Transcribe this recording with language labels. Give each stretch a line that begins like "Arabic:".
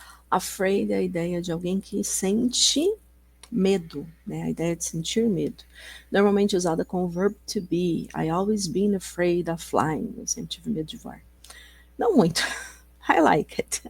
Portuguese: Afraid é a ideia de alguém que sente medo, né? A ideia de sentir medo. Normalmente usada com o verbo to be.
English: I always been afraid of flying.
Portuguese: Eu sempre tive medo de voar. Não muito.
English: I like it.